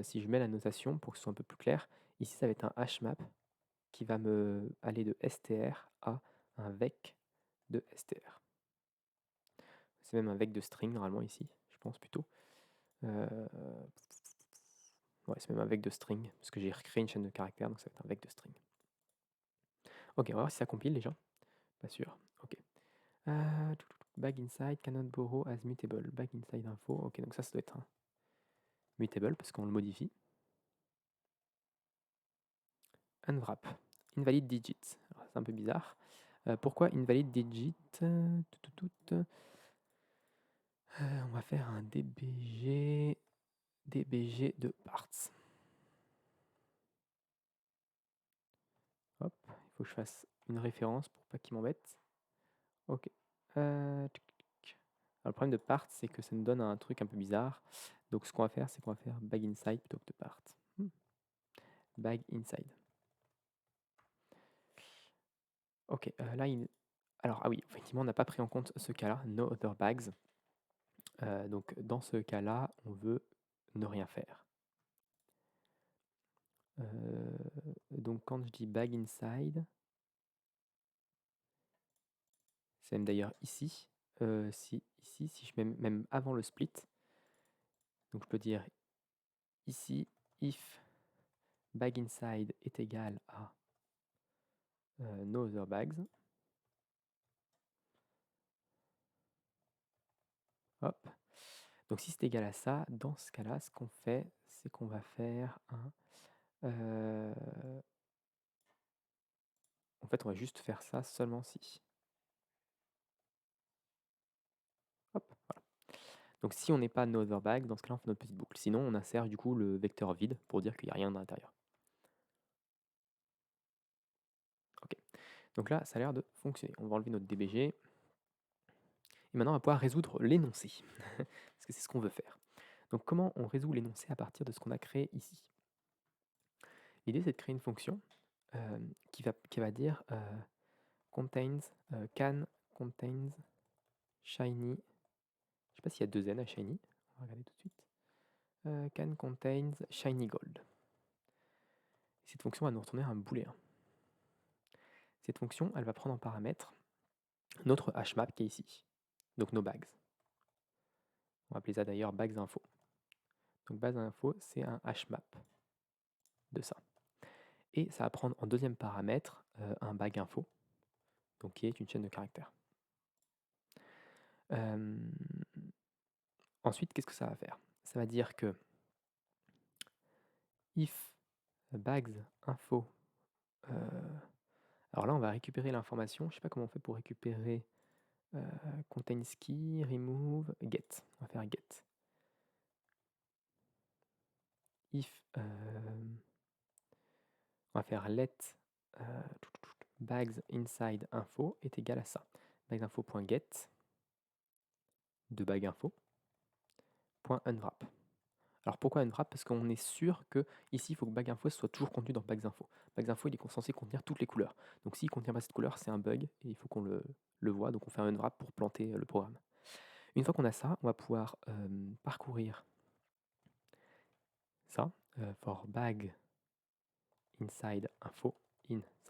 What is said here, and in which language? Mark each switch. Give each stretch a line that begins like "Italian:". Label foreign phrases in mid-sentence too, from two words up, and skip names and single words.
French: Si je mets la notation pour que ce soit un peu plus clair, ici ça va être un hmap qui va me aller de str à un vec de str. C'est même un vec de string normalement ici, je pense plutôt. Ouais, c'est même un vec de string, parce que j'ai recréé une chaîne de caractères, donc ça va être un vec de string. Ok, on va voir si ça compile déjà. Pas sûr. Ok.
English: Bag inside cannot borrow as mutable. Bag inside info.
French: Ok, donc ça doit être un mutable parce qu'on le modifie.
English: Unwrap. Invalid digit.
French: C'est un peu bizarre. Pourquoi
English: invalid digit?
French: On va faire un dbg de parts. Hop, il faut que je fasse une référence pour pas qu'il m'embête. Ok. Alors, le problème de parts, c'est que ça nous donne un truc un peu bizarre. Donc ce qu'on va faire, c'est qu'on va faire
English: bag inside
French: plutôt que de parts.
English: Bag inside.
French: Ok, là, alors, ah oui, effectivement, on n'a pas pris en compte ce cas-là,
English: no other bags.
French: Donc, dans ce cas-là, on veut ne rien faire. Donc, quand je dis
English: bag inside,
French: c'est même d'ailleurs ici. Si je mets même avant le split, donc je peux dire ici,
English: if bag inside
French: est égal à
English: no other bags.
French: Hop. Donc si c'est égal à ça, dans ce cas-là, ce qu'on fait, c'est qu'on va faire un... en fait, on va juste faire ça seulement si. Hop, voilà. Donc si on n'est pas
English: no other bag,
French: dans ce cas-là, on fait notre petite boucle. Sinon, on insère du coup le vecteur vide pour dire qu'il n'y a rien à l'intérieur. Ok. Donc là, ça a l'air de fonctionner. On va enlever notre dbg. Et maintenant, on va pouvoir résoudre l'énoncé. Parce que c'est ce qu'on veut faire. Donc comment on résout l'énoncé à partir de ce qu'on a créé ici? L'idée, c'est de créer une fonction qui va dire contains,
English: can contains shiny.
French: Je ne sais pas s'il y a deux n à shiny. On va regarder tout de suite. Can contains shiny gold. Cette fonction va nous retourner un booléen. Cette fonction, elle va prendre en paramètre notre hmap qui est ici. Donc nos bags. On va appeler ça d'ailleurs
English: bags info.
French: Donc
English: bags info,
French: c'est un hmap de ça. Et ça va prendre en deuxième paramètre un
English: bag info,
French: donc qui est une chaîne de caractères. Ensuite, qu'est-ce que ça va faire? Ça va dire que
English: if bags info,
French: alors là on va récupérer l'information, je ne sais pas comment on fait pour récupérer
English: contains key,
French: remove, get. On va faire get. If, on va faire
English: let bags inside info
French: est égal à ça.
English: Bags info.get
French: de
English: bag info .unwrap.
French: Alors pourquoi unwrap? Parce qu'on est sûr que ici il faut que
English: bag info
French: soit toujours contenu dans
English: bags info. Bags info
French: il est censé contenir toutes les couleurs. Donc s'il ne contient pas cette couleur, c'est un bug et il faut qu'on le voit. Donc on fait un unwrap pour planter le programme. Une fois qu'on a ça, on va pouvoir parcourir ça
English: for bag inside info in
French: ça.